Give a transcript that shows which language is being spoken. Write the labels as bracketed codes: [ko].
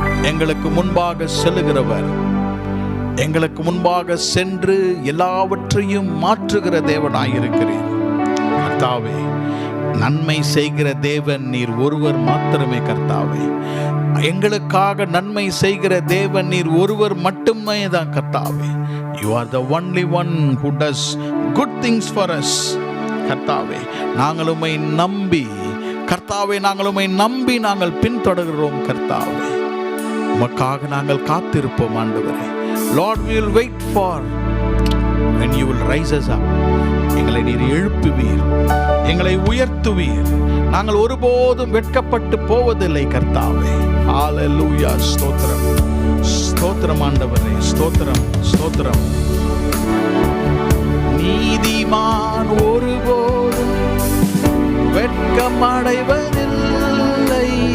[ta] எங்களுக்கு முன்பாக செல்லுகிறவர், எங்களுக்கு முன்பாக சென்று எல்லாவற்றையும் மாற்றுகிற தேவனாயிருக்கிறீர். கர்த்தாவே, நன்மை செய்கிற தேவன் நீர் ஒருவர் மாத்திரமே. கர்த்தாவே, எங்களுக்காக நன்மை செய்கிற தேவன் நீர் ஒருவர் மட்டுமே தான். [en] கர்த்தாவே, you are the only one who does good things for us. [ta] கர்த்தாவே, நாங்கள் உம்மை நம்பி கர்த்தாவே, நாங்கள் உம்மை நம்பி நாங்கள் பின்தொடர்கிறோம். கர்த்தாவே, உமக்காக நாங்கள் காத்திருப்போம். [en] ஆண்டவரே, Lord, we will wait for when you will rise us up. [ta] எங்களை நீர் எழுப்புவீர், எங்களை உயர்த்துவீர். நாங்கள் ஒருபோதும் வெட்கப்பட்டு போவதில்லை. கர்த்தாவே, ஹalleluya. ஸ்தோத்திரம், ஸ்தோத்திரம் ஆண்டவரே, ஸ்தோத்திரம், ஸ்தோத்திரம். நீதிமான் ஒருபோதும் வெட்கம் அடைவதில்லை.